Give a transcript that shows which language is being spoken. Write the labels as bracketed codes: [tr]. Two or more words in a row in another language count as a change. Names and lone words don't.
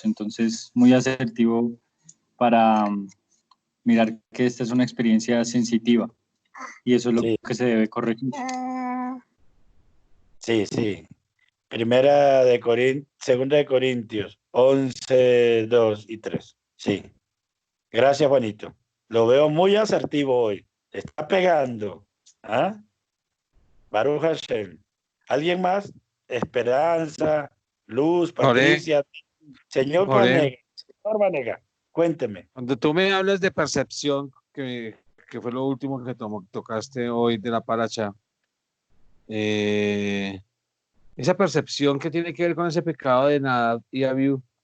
[es] Entonces, muy asertivo para mirar que esta es una experiencia sensitiva y eso es lo que se debe corregir. Sí, sí. Segunda de Corintios 11, 2 y 3. Sí. Gracias, Juanito. Lo veo muy asertivo hoy. Está pegando. [he] ¿Ah? ברוך השם. [es] ¿Alguien más? Esperanza, Luz, Patricia, señor Vanega. Señor Vanega, cuénteme. Cuando tú me hablas de percepción, que fue lo último que tocaste hoy de la paracha, esa percepción que tiene que ver con ese pecado de Nadab y Abiú.